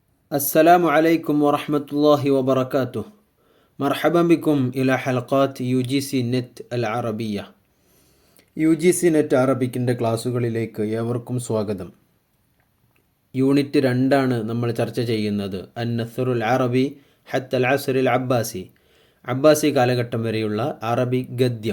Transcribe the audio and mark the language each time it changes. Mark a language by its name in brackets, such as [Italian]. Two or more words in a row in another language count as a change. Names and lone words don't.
[Arabic] السلام عليكم ورحمة الله وبركاته. مرحبا بكم إلى حلقات UGC നെറ്റ് العربية. [Malayalam] UGC നെറ്റ് അറബിക്കിൻ്റെ ക്ലാസ്സുകളിലേക്ക് ഏവർക്കും സ്വാഗതം. യൂണിറ്റ് 2 നമ്മൾ ചർച്ച ചെയ്യുന്നത് [Arabic] النثر العربي حتى العصر العباسي, [Malayalam] അബ്ബാസി കാലഘട്ടം വരെയുള്ള അറബി ഗദ്യം.